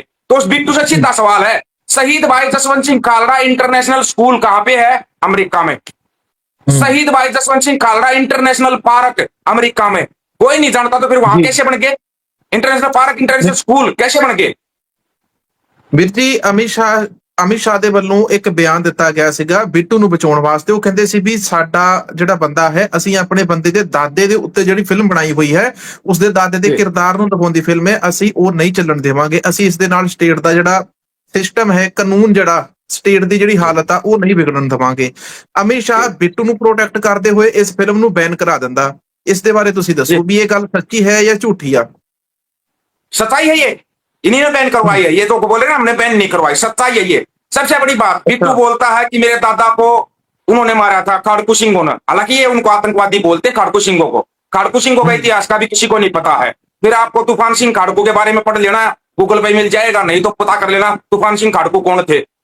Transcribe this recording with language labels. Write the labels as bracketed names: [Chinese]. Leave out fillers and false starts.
[Hindi] तो उस बिट्टू से सीधा सवाल है, शहीद भाई जसवंत सिंह खालड़ा इंटरनेशनल स्कूल कहां पे है? अमेरिका में। शहीद भाई Jaswant Singh Khalra international park America में। कोई नहीं जानता, तो फिर वहां कैसे बन गए इंटरनेशनल पार्क, इंटरनेशनल स्कूल कैसे बन गए? [Punjabi] ਵੀਰ ਜੀ ਅਮਿਤ ਸ਼ਾਹ ਦੇ ਵੱਲੋਂ ਇੱਕ ਬਿਆਨ ਦਿੱਤਾ ਗਿਆ ਸੀਗਾ ਬਿੱਟੂ ਨੂੰ ਬਚਾਉਣ ਵਾਸਤੇ। ਉਹ ਕਹਿੰਦੇ ਸੀ ਵੀ ਸਾਡਾ ਜਿਹੜਾ ਬੰਦਾ ਹੈ, ਅਸੀਂ ਆਪਣੇ ਬੰਦੇ ਦੇ ਦਾਦੇ ਦੇ ਉੱਤੇ ਜਿਹੜੀ ਫਿਲਮ ਬਣਾਈ ਹੋਈ ਹੈ, ਉਸਦੇ ਦਾਦੇ ਦੇ ਕਿਰਦਾਰ ਨੂੰ ਦਿਖਾਉਂਦੀ ਫਿਲਮ ਹੈ, ਅਸੀਂ ਉਹ ਨਹੀਂ ਚੱਲਣ ਦੇਵਾਂਗੇ। ਅਸੀਂ ਇਸ ਦੇ ਨਾਲ ਸਟੇਟ ਦਾ ਜਿਹੜਾ ਸਿਸਟਮ ਹੈ, ਕਾਨੂੰਨ ਜਿਹੜਾ ਸਟੇਟ ਦੀ ਜਿਹੜੀ ਹਾਲਤ ਆ, ਉਹ ਨਹੀਂ ਵਿਗੜਨ ਦੇਵਾਂਗੇ। ਅਮਿਤ ਸ਼ਾਹ ਬਿੱਟੂ ਨੂੰ ਪ੍ਰੋਟੈਕਟ ਕਰਦੇ ਹੋਏ ਇਸ ਫਿਲਮ ਨੂੰ ਬੈਨ ਕਰਾ ਦਿੰਦਾ। ਇਸ ਦੇ ਬਾਰੇ ਤੁਸੀਂ ਦੱਸੋ ਵੀ ਇਹ ਗੱਲ ਸੱਚੀ [Hindi] है या झूठी [Punjabi] ਆ? [Hindi] सच्चाई है ये, इन्हीं ने बैन करवाई है। ये तो बोल रहे ना हमने बैन नहीं करवाई, सच्चाई है ये। सबसे बड़ी बात, बिट्टू बोलता है कि मेरे दादा को उन्होंने मारा था खाड़कू सिंह ने। हालांकि ये उनको आतंकवादी बोलते खाड़कू सिंह को। खाड़कू सिंह का इतिहास का भी किसी को नहीं पता है। फिर आपको तूफान सिंह खाड़कू के बारे में पढ़ लेना, गूगल पे मिल जाएगा, नहीं तो पता कर लेना तूफान सिंह खाड़कू कौन थे।